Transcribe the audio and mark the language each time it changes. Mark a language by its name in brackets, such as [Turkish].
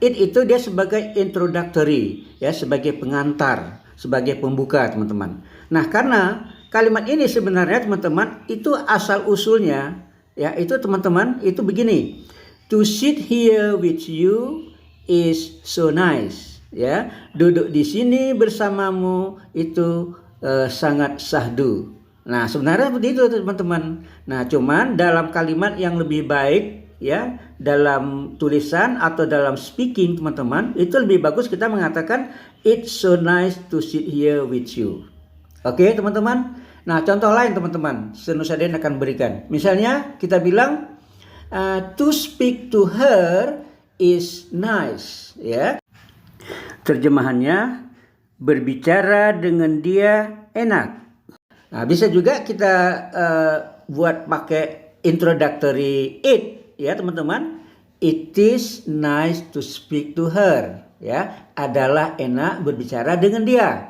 [Indonesian] It itu dia sebagai introductory ya, sebagai pengantar, sebagai pembuka teman-teman. Nah karena kalimat ini sebenarnya teman-teman itu asal usulnya ya, itu teman-teman itu begini. [English] To sit here with you is so nice ya. [Indonesian] Duduk di sini bersamamu itu sangat syahdu. Nah sebenarnya seperti itu teman-teman. Nah cuman dalam kalimat yang lebih baik ya, dalam tulisan atau dalam speaking teman-teman, itu lebih bagus kita mengatakan [English] it's so nice to sit here with you. [Indonesian] Oke teman-teman. Nah contoh lain teman-teman Nusadin akan berikan. Misalnya kita bilang [English] to speak to her is nice ya. [Indonesian] Terjemahannya berbicara dengan dia enak. Nah bisa juga kita buat pakai introductory it ya teman-teman. [English] It is nice to speak to her ya, [Indonesian] adalah enak berbicara dengan dia.